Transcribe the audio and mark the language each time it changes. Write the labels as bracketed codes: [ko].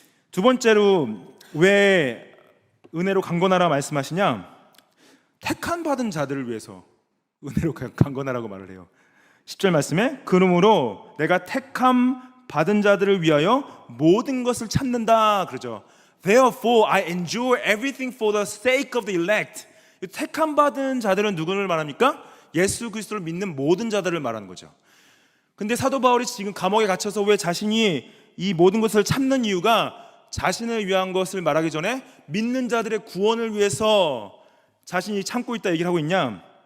[ko] 두 번째로 왜 은혜로 강건하라 말씀하시냐? 택한 받은 자들을 위해서 은혜로 강건하라고 말을 해요. 10절 말씀에 그러므로 내가 택함 받은 자들을 위하여 모든 것을 참는다 그러죠. [en] Therefore I endure everything for the sake of the elect. [ko] 택함 받은 자들은 누구를 말합니까? 예수 그리스도를 믿는 모든 자들을 말하는 거죠. 근데 사도 바울이 지금 감옥에 갇혀서 왜 자신이 이 모든 것을 참는 이유가 자신을 위한 것을 말하기 전에 믿는 자들의 구원을 위해서 자신이 참고 있다 얘기를 하고 있냐?